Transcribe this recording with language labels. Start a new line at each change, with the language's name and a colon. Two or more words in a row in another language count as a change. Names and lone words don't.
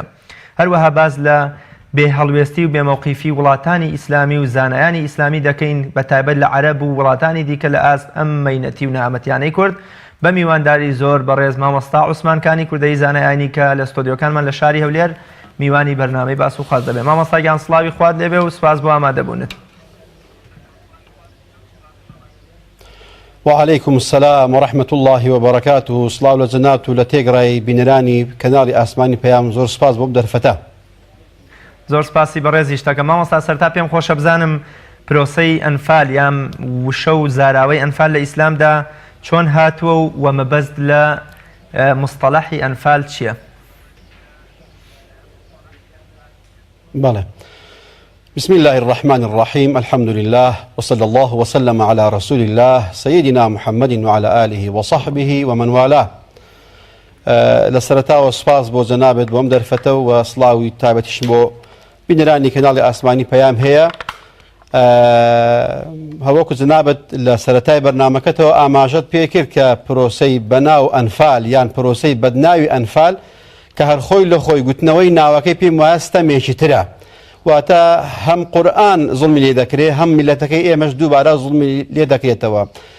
Central Kurdish: هەروەها باز لە بێ هەڵوێستی و بێمەوقیفی وڵاتانی ئیسلامی و زانایانی ئیسلامی دەکەین بە تایبەت لە عەرەب و وڵاتانی دیکە لە ئاست ئەم مەینەتی و نەهامەتیانەی کورد بە میوانداری زۆر بەڕێز مامۆستا عوسمانکانی کوردەی زانایانی کە لە ستۆدیۆکانمان لە شاری هەولێر میوانی بەرنامەی باس و خواز دەبێت. مامۆستاگیان سڵاوی خوات لێبێ و سپاس بۆ ئامادەبوونت.
Arabic: وعليكم السلام ورحمة الله وبركاته.
Central Kurdish: سڵاو لە جەنات و لە تێگڕای بینەرانی کەناڵی ئاسمانی پەیام، زۆر سپاس بۆ دەرفەتە. زۆر سپاسی بەڕێزی شتەکە. مامۆستا سەرتا پێم خۆشە بزانم پرۆسەی ئەنفال یان وشە و زاراوەی ئەنفال لە ئیسلامدا چۆن هاتووە و مەبەست لە مستەڵەحی ئەنفال چییە؟ بەڵێ.
Arabic: بسم الله الرحمن الرحيم. الحمد لله وصلى الله وسلم على رسول الله سيدنا محمد وعلى آله وصحبه ومن والاه.
Central Kurdish: لسرتا وسپاس بۆ جەنابێت بۆم دەرفەتە و سڵاوی تایبەتیش بۆ بینەرانی کەناڵی ئاسمانی پەیام هەیە. هەوەکو جەنابەت لە سەرەتای بەرنامەکەتەوە ئاماژەت پێکرد کە پرۆسەی بەناو ئەنفال یان پرۆسەی بەدناوی ئەنفال کە هەر خۆی لە خۆی گوتنەوەی ناوەکەی پێم وایە ستەمێکی ترە، واتە هەم قورئان زوڵمی لێ دەکرێت هەم میلەتەکەی ئێمەش دووبارە زوڵمی لێ دەکرێتەوە.